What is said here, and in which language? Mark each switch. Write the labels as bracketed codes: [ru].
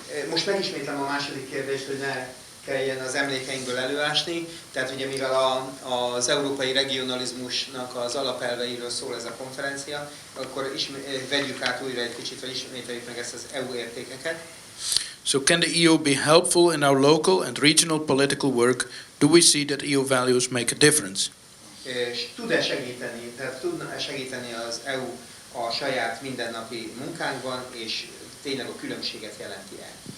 [hu] Most megismétlem a második kérdést, hogy ne kelljen az emlékeinkből előásni. Tehát ugye mivel az európai regionalizmusnak az alapelveiről szól ez a konferencia, akkor vegyük át újra egy kicsit, vagy ismételjük meg ezt az EU értékeket. [en] So can the EU be helpful in our local and regional political work? Do we see that EU values make a difference? [hu] És tud-e segíteni, tehát tudna-e segíteni az EU a saját mindennapi munkánkban, és tényleg a különbséget jelenti-e?